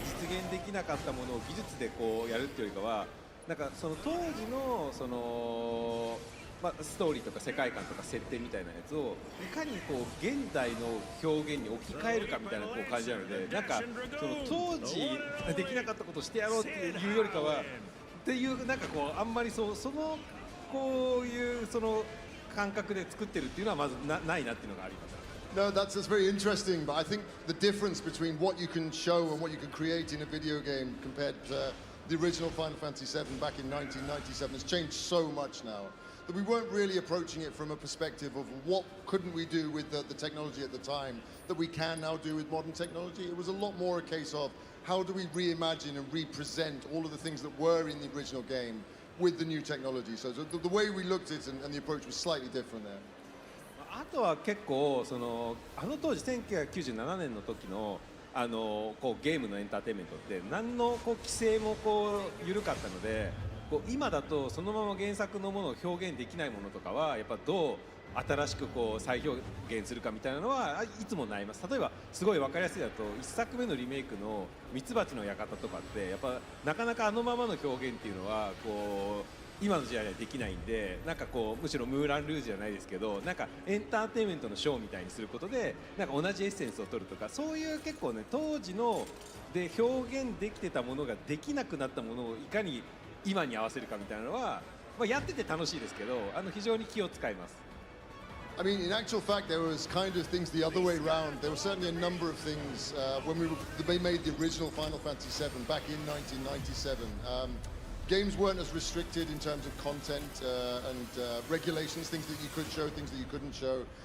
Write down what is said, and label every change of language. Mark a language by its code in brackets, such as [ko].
[ja] 現できなかったものを技術でこうやるっていうよりかは、なんかその当時のそのストーリーとか世界観とか設定みたいなやつをいかにこう現代の表現に置き換えるかみたいなこう感じなので、なんかその当時できなかったことをしてやろうっていうよりかはっていうなんかこうあんまりそのこういうその感覚で作ってるっていうのはまずないなっていうのがあります。 [en] No, that's very interesting, but I think the difference between what you can show and what you can create in a video game compared to the original Final Fantasy VII back in 1997 has changed so much now. That we weren't really approaching it from a perspective of what couldn't we do with the technology at the time that we can now do with modern technology. It was a lot more a case of how do we reimagine and represent all of the things that were in the original game with the new technology. So the way we looked at it and the approach was slightly different there. [ja] あとは結構その当時1997年の時のこうゲームのエンターテインメントって何のこう規制もこう緩かったので。今だとそのまま原作のものを表現できないものとかはやっぱどう新しくこう再表現するかみたいなのはいつも悩みます。例えばすごい分かりやすいだと1作目のリメイクのミツバチの館とかってやっぱなかなかあのままの表現っていうのはこう今の時代にはできないんで、なんかこうむしろムーランルージュじゃないですけど、なんかエンターテインメントのショーみたいにすることでなんか同じエッセンスを取るとか、そういう結構ね当時ので表現できてたものができなくなったものをいかに今に合わせるかみたいなのは、やってて楽しいですけど、非常に気を使います。 [en] I mean, in actual fact, there was kind of things the other way around. There were certainly a number of things when they made the original Final Fantasy VII back in 1997. Games weren't as restricted in terms of content and regulations, things that you could show, things that you couldn't show.